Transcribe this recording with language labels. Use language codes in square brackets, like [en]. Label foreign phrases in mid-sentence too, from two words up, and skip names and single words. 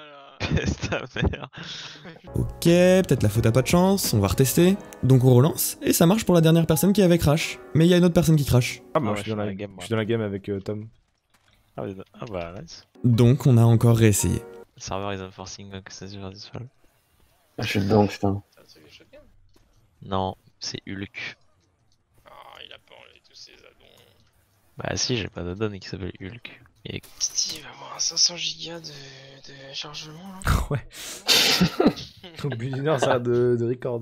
[fr] Peste ta mère. Ok, peut-être la faute à pas de chance, on va retester. Donc on relance, et ça marche pour la dernière personne qui avait crash. Mais il y a une autre personne qui crash. Ah, moi ouais, je suis dans la game. je suis dans la game avec Tom. Ah, oui, ah bah, nice. Donc on a encore réessayé. Le serveur [en] is enforcing [fr] que ça se [en] this fall. [fr] Ah, je suis dedans, putain. C'est un truc de shotgun. Non, c'est Hulk. Ah, il a pas enlevé tous ses addons. Bah si, j'ai pas d'addon qui s'appelle Hulk. Et Steve va avoir un 500 gigas de chargement là. Ouais. Au bout d'une heure, ça a de record.